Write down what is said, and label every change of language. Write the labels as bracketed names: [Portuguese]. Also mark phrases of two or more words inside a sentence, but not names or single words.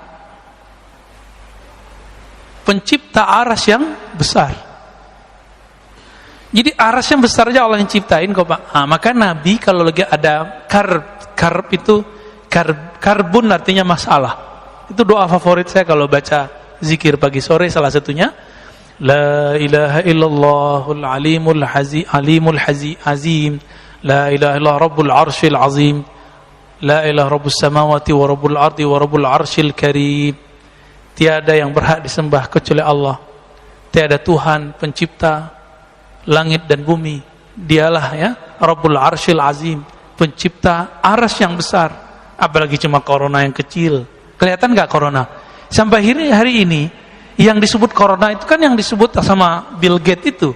[Indonesian] Pencipta arsy yang besar. Jadi arsy yang besar aja Allah yang ciptain kok Pak. Maka Nabi kalau lagi ada karb itu karbun artinya masalah. Itu doa favorit saya kalau baca zikir pagi sore, salah satunya [Arabic] لا إله إلا الله العليم العظيم. لا إله إلا الله رب العرش العظيم. لا إله رب السماوات ورب الأرض ورب العرش الكريم. [Indonesian] Tiada yang berhak disembah kecuali Allah. Tiada Tuhan pencipta langit dan bumi. Dialah [Arabic] يا رب العرش العظيم, [Indonesian] pencipta arsy yang besar. Apalagi cuma corona yang kecil. Kelihatan enggak corona? Sampai hari ini yang disebut corona itu kan yang disebut sama Bill Gates itu.